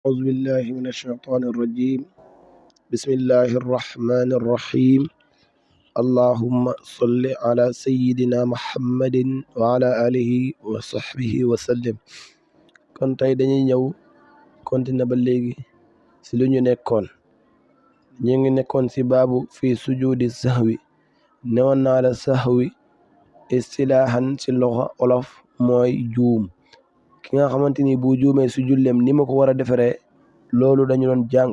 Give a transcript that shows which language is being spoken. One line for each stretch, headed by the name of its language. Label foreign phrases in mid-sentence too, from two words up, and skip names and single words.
Arabic: أعوذ بالله من الشيطان الرجيم. بسم الله الرحمن الرحيم. اللهم صل على سيدنا محمد وعلى آله وصحبه وسلم.
Wolof: kon tey dañuy ñëw continuer ba léegi si lu ñu nekkoon ñu ngi nekkoon si baabu
Arabic: في سجود السهو.
Wolof: newoon naa la
Arabic: السهو اصطلاحا
Wolof: si loxo olof mooy juum. ki nga xamante ni bu juumee si jullem ni ma ko war a defaree loolu dañu doon jàng.